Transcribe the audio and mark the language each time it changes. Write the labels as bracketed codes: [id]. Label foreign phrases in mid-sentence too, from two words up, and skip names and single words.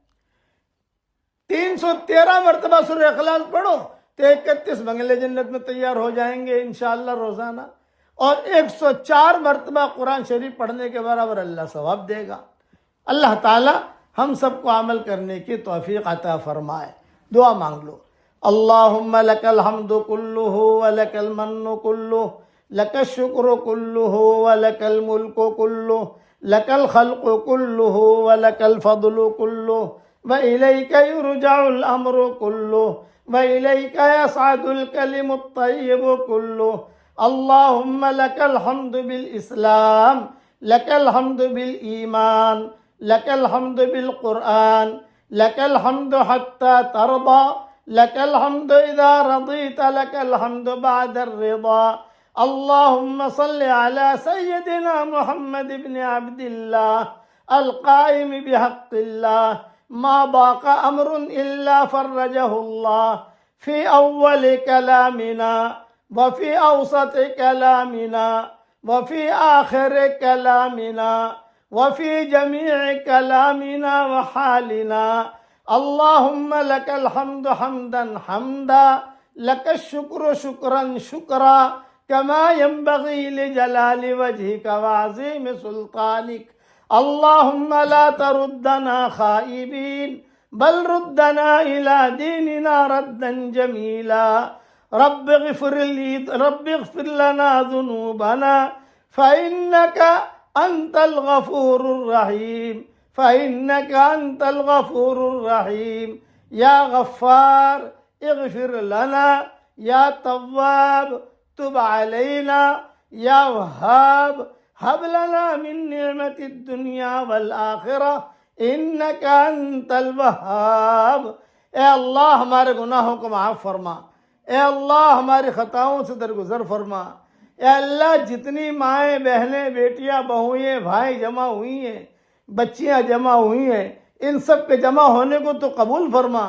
[ur] 313 مرتبہ سورہ اخلاص پڑھو تو 31 بنگلے جنت میں تیار ہو جائیں گے انشاءاللہ روزانہ۔ اور 104 مرتبہ قرآن شریف پڑھنے کے برابر اللہ ثواب دے گا۔ اللہ تعالی ہم سب کو عمل کرنے کی توفیق عطا فرمائے۔ دعا مانگ لو۔ [ar] اللہم لک الحمد کلہ ولک المن کلہ، لک الشکر کلہ ولک الملک کلہ، لک الخلق کلہ ولک الفضل کلہ، وإلیک یرجع الامر کلہ، وإلیک یصعد الکلم الطیب کلہ۔ اللہم لک الحمد بالاسلام، لک الحمد بالایمان، لک الحمد بالقرآن، لک الحمد حتی ترضى، لک الحمد اذا رضیت، لک الحمد بعد الرضا۔ اللہم صل علی سیدنا محمد بن عبد اللہ القائم بحق اللہ، ما باق امر الا فرجہ اللہ، فی اول کلامنا وفی اوسط کلامنا وفی آخر کلامنا وفی جمیع کلامنا وحالنا۔ اللہم لک الحمد حمدا حمدا، لک الشکر شکرا شکرا، کما ينبغی لجلال وجہک وعظیم سلطانک۔ اللہم لا تردنا خائبین، بل ردنا الى دیننا ردا جمیلا۔ رب اغفر لنا ذنوبنا فإنك أنت الغفور الرحيم فإنك أنت الغفور الرحيم يا غفار اغفر لنا يا تواب تب علينا يا وهاب هب لنا من نعمة الدنيا والآخرة إنك أنت الوهاب۔ [ur] اے اللہ ہمارے گناہوں کو معاف فرما، اے اللہ ہماری خطاؤں سے درگزر فرما، اے اللہ جتنی مائیں بہنیں بیٹیاں بہوئیں بھائی جمع ہوئی ہیں، بچیاں جمع ہوئی ہیں، ان سب کے جمع ہونے کو تو قبول فرما۔